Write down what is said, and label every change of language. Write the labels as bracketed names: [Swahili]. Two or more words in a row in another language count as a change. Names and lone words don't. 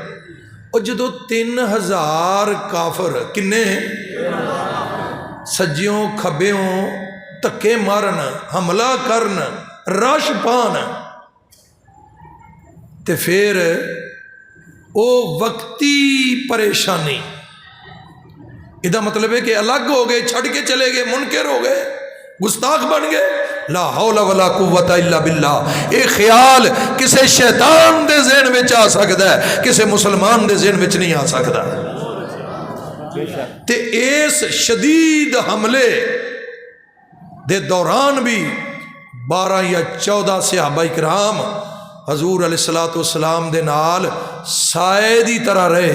[Punjabi] اور جدوں 3000 کافر کنے سجیوں کھبیوں دھکے مارن، حملہ کرن، رش پان، تے فر وہ وقتی پریشانی، ادا مطلب ہے کہ الگ ہو گئے، چھڈ کے چلے گئے، منکر ہو گئے، گستاخ بن گئے. [Arabic] لا حول ولا قوة إلا بالله. [Punjabi] یہ خیال کسی شیطان دے ذہن وچ آ سکتا ہے، کسی مسلمان دے ذہن وچ نہیں آ سکتا. تے اس شدید حملے دے دوران بھی 12 یا 14 صحابہ اکرام حضور [Arabic] عليه الصلاة والسلام [Punjabi] دے نال سائے دی طرح رہے.